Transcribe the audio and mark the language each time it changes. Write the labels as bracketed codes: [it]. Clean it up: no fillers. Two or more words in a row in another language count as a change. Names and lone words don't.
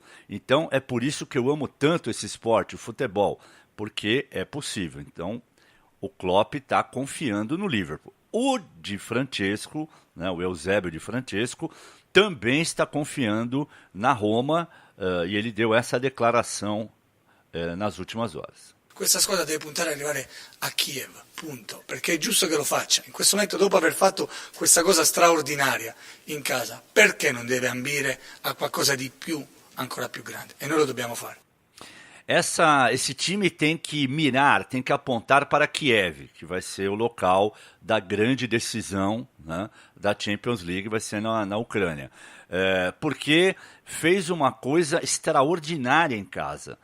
[pt] Então é por isso que eu amo tanto esse esporte, o futebol, porque é possível. Então o Klopp está confiando no Liverpool. O Di Francesco, né, o Eusébio Di Francesco, também está confiando na Roma, e ele deu essa declaração nas últimas horas. [it] Questa squadra deve puntare ad arrivare a Kiev, punto, perché è giusto che lo faccia. In questo momento, dopo aver fatto questa cosa straordinaria in casa, perché non deve ambire a qualcosa di più, ancora più grande? E noi lo dobbiamo fare. [pt] Esse time tem que mirar, tem que apontar para Kiev, que vai ser o local da grande decisão, né, da Champions League, vai ser na Ucrânia. Porque fez uma coisa extraordinária em casa.